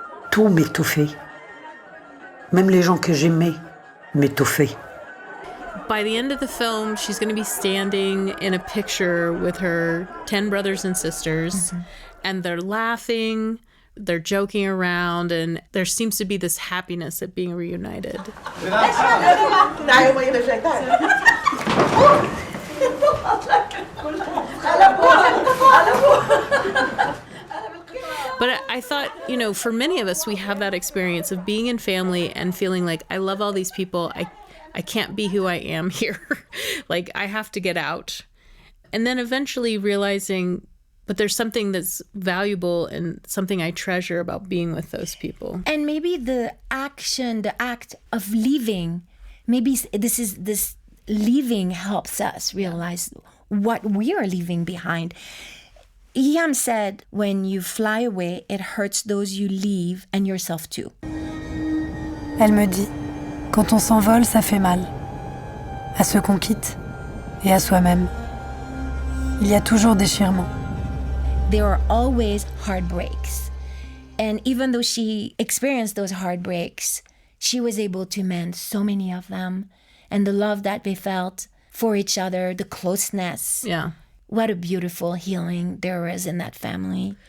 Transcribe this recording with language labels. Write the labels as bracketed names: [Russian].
[French] Tout m'étouffait. Même les gens que j'aimais m'étouffer. [English] By the end of the film, she's going to be standing in a picture with her 10 brothers and sisters, and they're laughing, they're joking around, and there seems to be this happiness at being reunited. But I thought, you know, for many of us, we have that experience of being in family and feeling like, I love all these people. I can't be who I am here. Like, I have to get out. And then eventually realizing, but there's something that's valuable and something I treasure about being with those people. And maybe the act of leaving, maybe this leaving helps us realize what we are leaving behind. Iam said, when you fly away, it hurts those you leave and yourself too. [French] Elle me dit, quand on s'envole, ça fait mal. À ceux qu'on quitte et à soi-même. Il y a toujours déchirement. [English] There are always heartbreaks. And even though she experienced those heartbreaks, she was able to mend so many of them. And the love that they felt for each other, the closeness. Yeah. What a beautiful healing there is in that family.